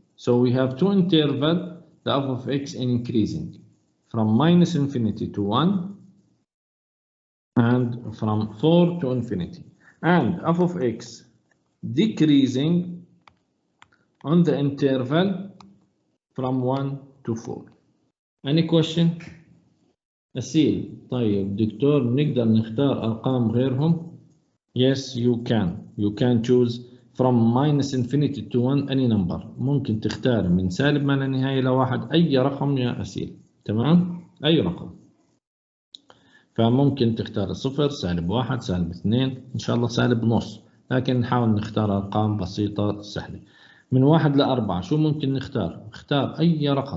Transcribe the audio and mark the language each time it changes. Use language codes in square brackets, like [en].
[en] So we have 2 interval, the f of x increasing from minus infinity to 1 and from 4 to infinity, and f of x decreasing on the interval from 1 to 4. Any question? Aseel. [ar] طيب دكتور نقدر نختار أرقام غيرهم؟ [en] Yes, you can. You can choose from minus infinity to 1 any number. [ar] ممكن تختار من سالب ما لا نهاية إلى 1 أي رقم يا أسيل. تمام؟ أي رقم. فممكن تختار 0 سالب 1 سالب 2 إن شاء الله سالب نص. لكن نحاول نختار أرقام بسيطة سهلة. من 1 ل 4 شو ممكن نختار؟ اختار أي رقم.